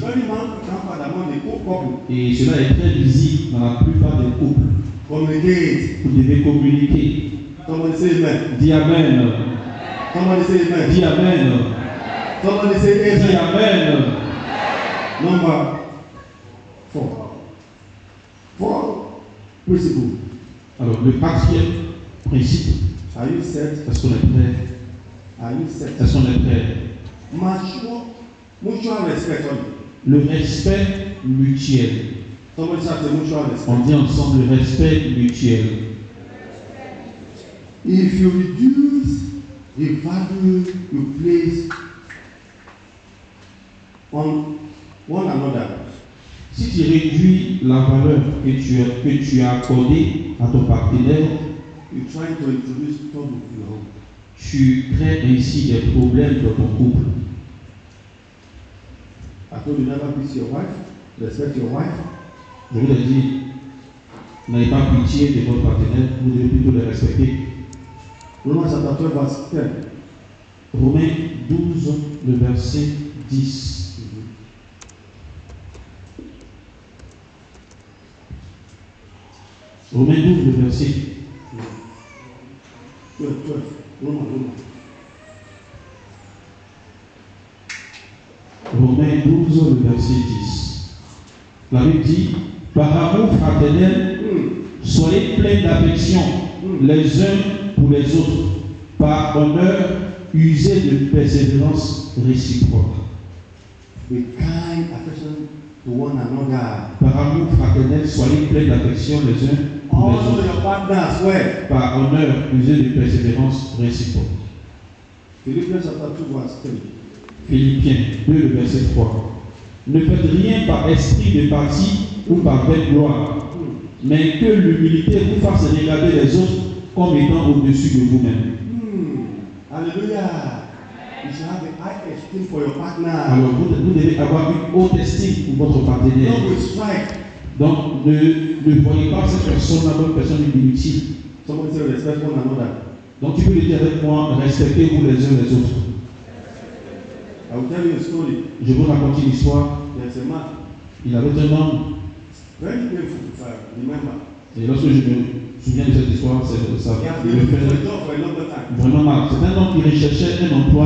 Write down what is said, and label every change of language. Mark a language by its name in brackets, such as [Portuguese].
[English] very rampant among the couple. [French] Et cela est très visible dans la plupart des couples. [English] Communicate. [French] Vous devez communiquer. [English] Somebody say amen. [French] Dis Amen. [English] Somebody say amen. [French] Dis Amen. [English] Somebody say [French] Dis [English] amen. [French] Amen. [English] Number 4. 4 principle. [French] Alors, le quatrième principe, [English] Are you set? [French] est-ce qu'on est prêt? [English] Are you set? [French] Est-ce qu'on est prêt? [English] Mutual respect. [French] Le respect mutuel. [English] Somebody shout the mutual respect. [French] On dit ensemble le respect mutuel. [English] If you reduce the value you place on one another, [French] Si tu réduis la valeur que tu as accordée à ton partenaire, [English] you're trying to introduce trouble in your home. [French] tu crées ainsi des problèmes dans ton couple. [English] I told you never beat your wife, respect your wife. [French] Je vous ai dit, n'ayez pas pitié de votre partenaire, vous devez plutôt le respecter. [English] Romans chapter 12 verse 10. [French] Romains 12, le verset 10. Romains 12, le verset [English] 12. Romans. [French] Romains 12, le verset 10. La Bible dit, par amour fraternel, soyez pleins d'affection les uns pour les autres, par honneur, usez de persévérance réciproque. [English] Be kind, affection to one another. [French] Par amour fraternel, soyez pleins d'affection les uns pour les [English] Honor [French] autres, [English] your partner as well. [French] par honneur, usez de persévérance réciproque. [English] Philippians chapter 2 verse 3. [French] Philippiens 2, le verset 3. Ne faites rien par esprit de parti ou par belle gloire, mais que l'humilité vous fasse regarder les autres comme étant au-dessus de vous-même. [English] Hallelujah. You should have a high esteem for your partner. [French] Alors vous devez avoir une haute estime pour votre partenaire. [English] Don't be strike. [French] Donc ne voyez pas cette personne-là comme une personne inutile. [English] Somebody say respect one another. [French] Donc tu peux le dire avec moi, respectez-vous les uns les autres. [English] I will tell you a story. [French] Je vous raconte une histoire. [English] There's a man, [French] Il avait un homme, [English] very painful if I remember. [French] et lorsque je me souviens de cette histoire, ça [English] He has [French] me [English] been for a [French] fait [English] job for a longer time. [French] vraiment mal. C'est un homme qui recherchait un emploi